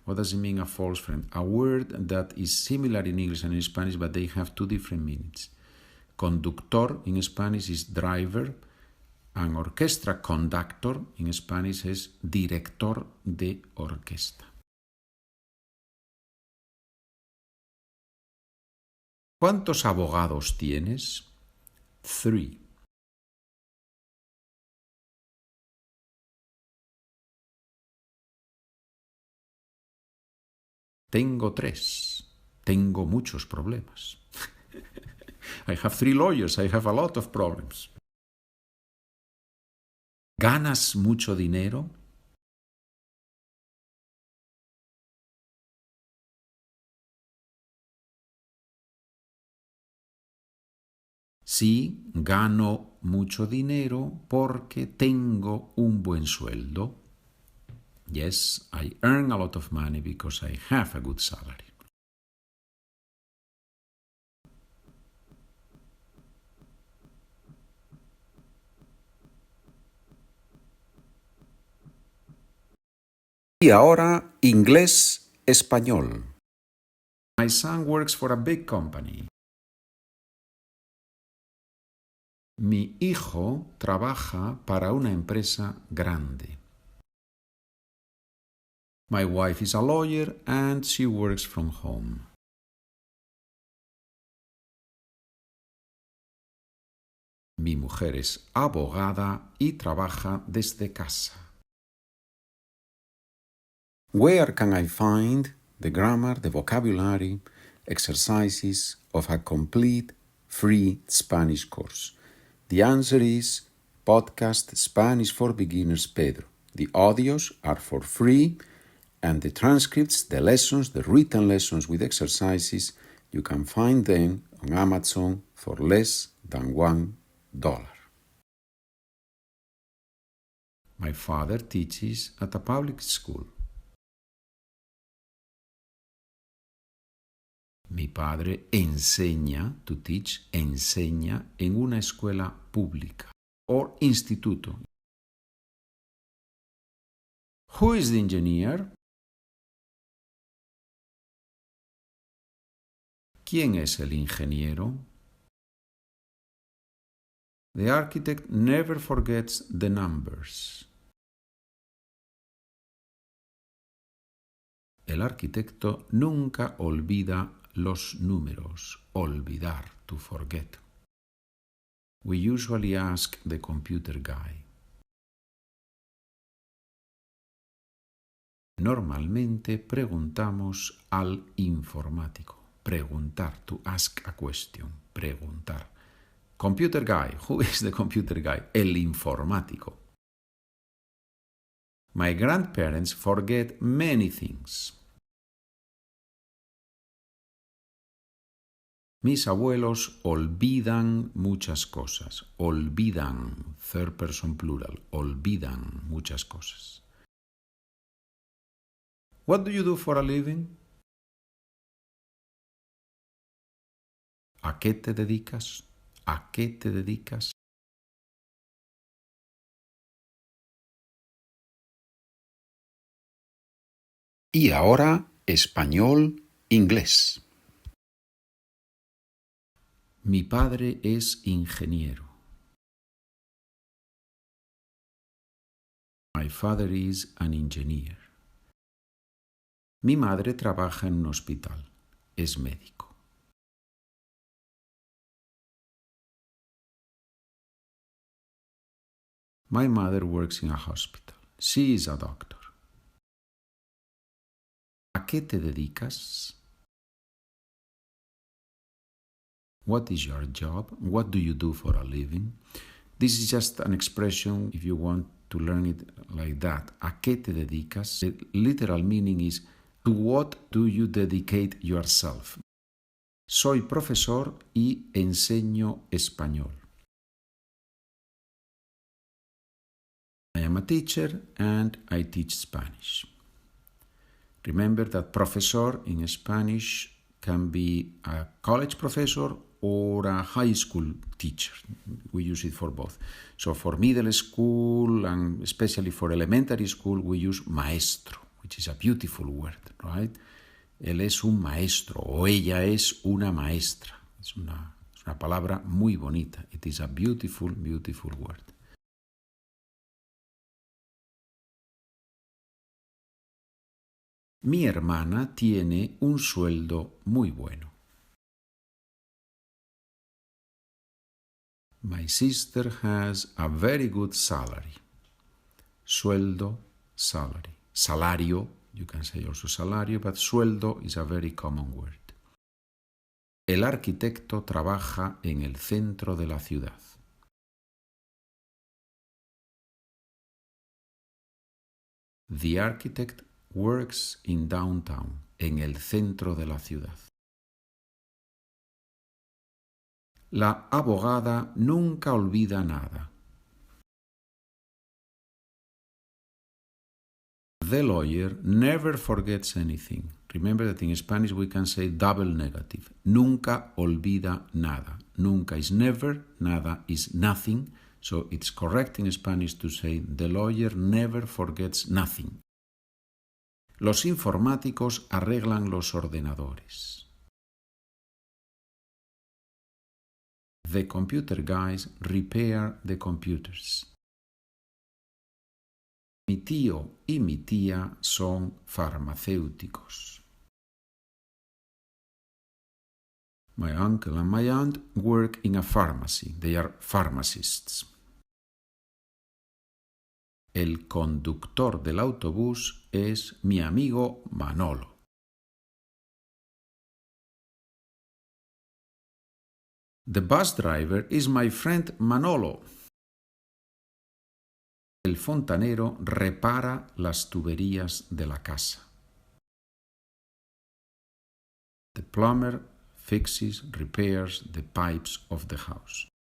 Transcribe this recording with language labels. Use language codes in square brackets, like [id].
[en] What does it mean, a false friend? A word that is similar in English and in Spanish, but they have two different meanings. Conductor in Spanish is driver, and orchestra conductor in Spanish [es] es director de orquesta. ¿Cuántos abogados tienes? 3. Tengo 3. Tengo muchos problemas. [en] I have 3 lawyers. I have a lot of problems. [es] ¿Ganas mucho dinero? Sí, gano mucho dinero porque tengo un buen sueldo. [en] Yes, I earn a lot of money because I have a good salary. [es] Y ahora, inglés-español. [en] My son works for a big company. [es] Mi hijo trabaja para una empresa grande. [en] My wife is a lawyer and she works from home. [es] Mi mujer es abogada y trabaja desde casa. [en] Where can I find the grammar, the vocabulary, exercises of a complete free Spanish course? The answer is Podcast Spanish for Beginners Pedro. The audios are for free, and the transcripts, the lessons, the written lessons with exercises, you can find them on Amazon for less than than $1. My father teaches at a public school. [es] Mi padre enseña, [en] to teach, [es] enseña en una escuela pública o instituto. [en] Who is the engineer? [es] ¿Quién es el ingeniero? [en] The architect never forgets the numbers. [es] El arquitecto nunca olvida los números. [en] Olvidar, to forget. We usually ask the computer guy. [es] Normalmente preguntamos al informático. [en] Preguntar, to ask a question. Preguntar. Computer guy. Who is the computer guy? [es] El informático. [en] My grandparents forget many things. [es] Mis abuelos olvidan muchas cosas. Olvidan, [en] third person plural. [es] Olvidan muchas cosas. [en] What do you do for a living? [es] ¿A qué te dedicas? ¿A qué te dedicas? Y ahora, español-inglés. Mi padre es ingeniero. [en] My father is an engineer. [es] Mi madre trabaja en un hospital. Es médico. [en] My mother works in a hospital. She is a doctor. [es] ¿A qué te dedicas? [en] What is your job? What do you do for a living? This is just an expression if you want to learn it like that. [es] ¿A qué te dedicas? [en] The literal meaning is, to what do you dedicate yourself? [es] Soy profesor y enseño español. [en] I am a teacher and I teach Spanish. Remember that profesor in Spanish can be a college professor or a high school teacher. We use it for both. So for middle school and especially for elementary school, we use maestro, which is a beautiful word, right? [es] Él es un maestro o ella es una maestra. Es una palabra muy bonita. [en] It is a beautiful, beautiful word. [es] Mi hermana tiene un sueldo muy bueno. [en] My sister has a very good salary. Sueldo, salary. Salario, you can say also salario, but sueldo is a very common word. [es] El arquitecto trabaja en el centro de la ciudad. [en] The architect works in downtown, [es] en el centro de la ciudad. La abogada nunca olvida nada. [en] The lawyer never forgets anything. Remember that in Spanish we can say double negative. [es] Nunca olvida nada. Nunca [en] is never, [es] nada [en] is nothing. So it's correct in Spanish to say the lawyer never forgets nothing. [es] Los informáticos arreglan los ordenadores. [en] The computer guys repair the computers. [es] Mi tío y mi tía son farmacéuticos. [en] My uncle and my aunt work in a pharmacy. They are pharmacists. [es] El conductor del autobús es mi amigo Manolo. [en] The bus driver is my friend Manolo. [es] El fontanero repara las tuberías de la casa. [en] The plumber fixes, repairs the pipes of the house.